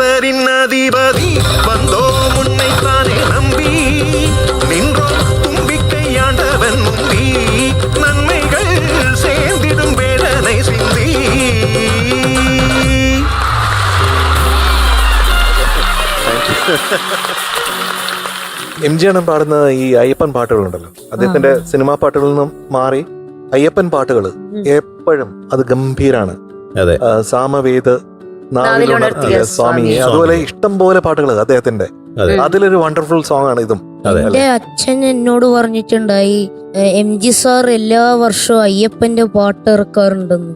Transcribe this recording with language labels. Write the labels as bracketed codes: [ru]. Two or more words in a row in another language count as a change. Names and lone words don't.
[ta] தேவர்களின் அதிபதி வந்தோ முன்னைத்தானே நம்பி நின்றோ தும்பிக்கையாண்டவன் முந்தி நன்மைகள் சேர்ந்திடும் வேதனை சிந்தி. [ml] MG പാടുന്ന ഈ അയ്യപ്പൻ പാട്ടുകളുണ്ടല്ലോ, അദ്ദേഹത്തിന്റെ സിനിമാ പാട്ടുകളിൽ നിന്നും മാറി അയ്യപ്പൻ പാട്ടുകൾ എപ്പോഴും അത് ഗംഭീരാണ്. അതെ. സാമവേദ നാവിലുണർത്തിയ സ്വാമിയെ, അതുപോലെ ഇഷ്ടം പോലെ പാട്ടുകൾ അദ്ദേഹത്തിന്റെ, അതിലൊരു [en] wonderful song [ml] ആണ് ഇതും. എന്റെ അച്ഛൻ എന്നോട് പറഞ്ഞിട്ടുണ്ടായി MG സാർ എല്ലാ വർഷവും അയ്യപ്പന്റെ പാട്ട് ഇറക്കാറുണ്ടെന്ന്.